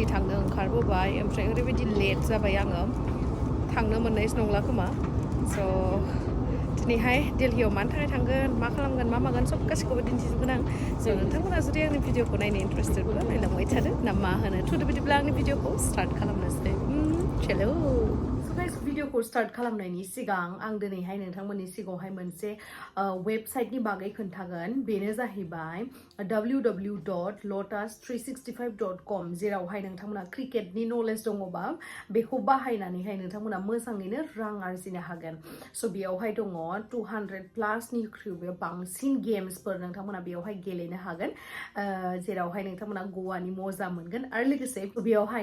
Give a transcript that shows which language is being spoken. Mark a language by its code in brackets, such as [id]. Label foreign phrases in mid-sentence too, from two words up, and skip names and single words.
[brx] थांनो ओंखारबोबाय ओमफ्राय ओरैबायदि लेट जाबाय आङो थांनो मोननायसो नंला खोमा स' दिनैहाय दिल्लीयाव मानि थाखाय थांगोन मा खालामगोन मा मागोन सब गासैखौबो दिन्थिजोबगोन आं स' नोंथांमोना जुदि आंनि भिडिअखौ नायनो इन्टारेस्टेडब्ला नायलांबाय थादो ना मा होनो थुदो बिदिब्ला आंनि भिडिअखौ स्टार्ट खालामनोसै चलो भिडिअखौ स्टार्ट खालामनायनि सिगां आं दिनैहाय नोंथांमोननि सिगाङावहाय मोनसे वेबसाइटनि बागै खोन्थागोन बेनो जाहैबाय www.lotus365.com जेरावहाय नोंथांमोना क्रिकेटनि नलेज दङबा बेखौ बाहायनानैहाय नोंथांमोना मोजाङैनो रां आरजिनो हागोन स' बेयावहाय दङ 200+ बांसिन गेम्सफोर नोंथांमोना बेयावहाय गेलेनो हागोन जेरावहाय नोंथांमोना गवानि मजा मोनगोन आरो लोगोसे बेयावहाय